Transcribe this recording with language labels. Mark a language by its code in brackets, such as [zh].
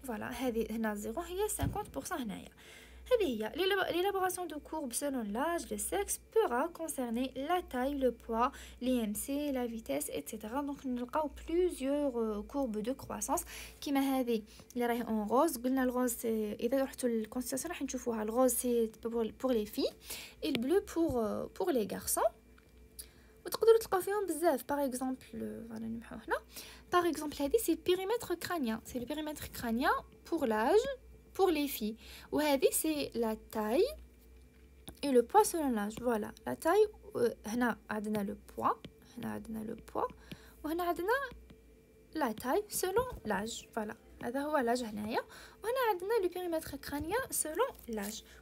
[fr] Voilà. [ar] هذه هنا 0 هي 50% هنايا. هذه هي [fr] l'élaboration de courbes selon l'âge, le sexe pourra concerner la taille, le poids, l'IMC, la vitesse, etc. Donc [ar] نلقاو [fr] plusieurs courbes de croissance [ar] كيما هذه اللي راهي [fr] en rose. [ar] قلنا الغوز إذا رحتوا للكونستيتاسيون راح نشوفوها. [fr] الغوز c'est pour les filles et le bleu pour les garçons. [ar] وتقدروا تلقاو فيهم بزاف. باغ اكزومبل فوالا نمحو هنا. باغ اكزومبل هذه سي بيريمتر كرانيان. [fr] سي لو بيريمتر كرانيان pour l'âge pour les filles. [ar] وهذه [fr] c'est la taille et le poids selon l'âge. Voilà la taille. [ar] هنا عندنا [fr] le poids. هنا عندنا le poids [ar] وهنا عندنا [fr] la taille selon l'âge. Voilà [ar] هذا هو [fr] l'âge [ar] هنايا وهنا عندنا [fr] le périmètre crânien selon l'âge.